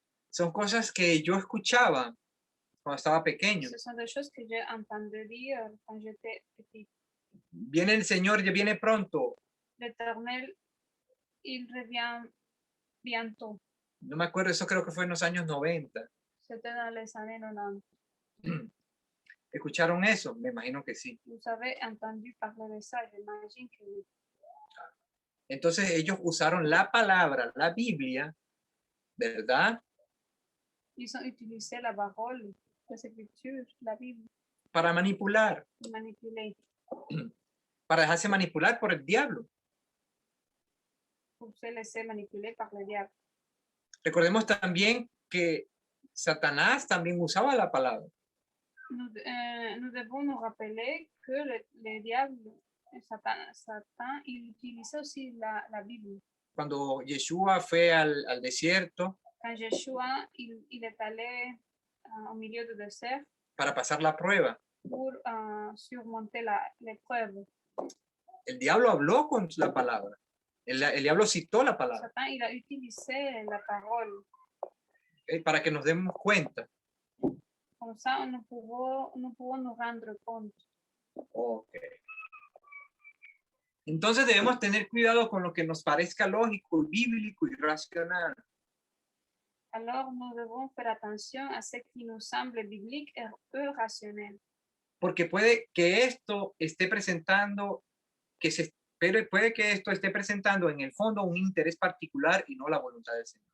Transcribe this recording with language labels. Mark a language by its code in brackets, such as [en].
[es] Son cosas que yo escuchaba cuando estaba pequeño. [fr] Ce sont des choses que j'ai entendu dire quand j'étais petit. [es] Viene el Señor, ya viene pronto. [fr] L'Éternel, il revient bientôt. [es] No me acuerdo, eso creo que fue en los años 90. [fr] C'était dans les années 90. [es] ¿Escucharon eso? Me imagino que sí. [fr] Vous avez entendu parler de ça, j'imagine que oui. [es] Entonces ellos usaron la palabra, la Biblia, ¿verdad? [fr] Ils ont utilisé la parole, les Écritures, la Bible, [es] Para manipular, [fr] pour manipuler, [es] para dejarse manipular por el diablo. [fr] pour se laisser manipuler par le diable. [es] Recordemos también que Satanás también usaba la palabra. [fr] Nous devons nous rappeler que le diable, Satan, il utilisait aussi la Bible. [es] Cuando Yeshua fue al desierto [fr] Quand Yeshua, il est allé au milieu du désert [es] para pasar la prueba, [fr] pour surmonter l'épreuve. [es] el diablo habló con la palabra. El diablo citó la palabra [fr] Satan, il a utilisé la parole. [es] para que nos demos cuenta. [fr] Comme ça, nous pouvons nous rendre compte. [en] Okay. [es] Entonces debemos tener cuidado con lo que nos parezca lógico, bíblico y racional. [fr] Alors, nous devons faire attention à ce qui nous semble biblique et peu rationnel. [es] Porque puede que esto esté presentando, puede que esto esté presentando en el fondo un interés particular y no la voluntad del Señor.